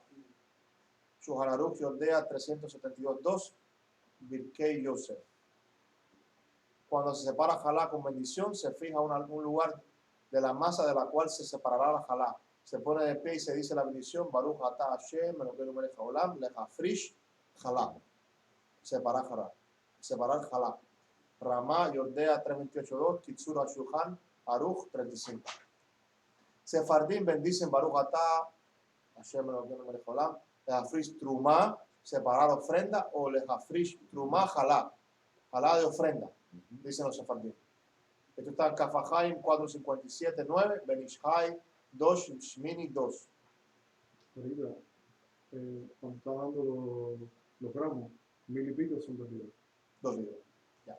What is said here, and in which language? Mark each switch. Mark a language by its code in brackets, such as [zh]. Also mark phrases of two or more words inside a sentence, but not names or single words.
[es] Shulchan Aruch Yordea 372.2, Birkei Yosef. Cuando se separa jalá con bendición, se fija un lugar de la masa de la cual se separará la jalá. Se pone de pie y se dice la bendición, [he] ברוך אתה השם אלוקינו מלך העולם, להפריש חלה. [es] Separar jalá. Ramá Yordea 328.2, Kitzur HaShulchan Aruch 35. Sefardín bendicen [he] ברוך אתה השם אלוקינו מלך העולם, להפריש תרומה, [es] separar ofrenda, o [he] להפריש תרומה חלה. [es] Jalá de ofrenda, dicen los sefardín. Esto está en Kafahaim 457.9, Benishai 2, Shmini 2. Ahorita, cuando está dando los gramos, 1000 y pico son 2 libras. 2 libras. Ya.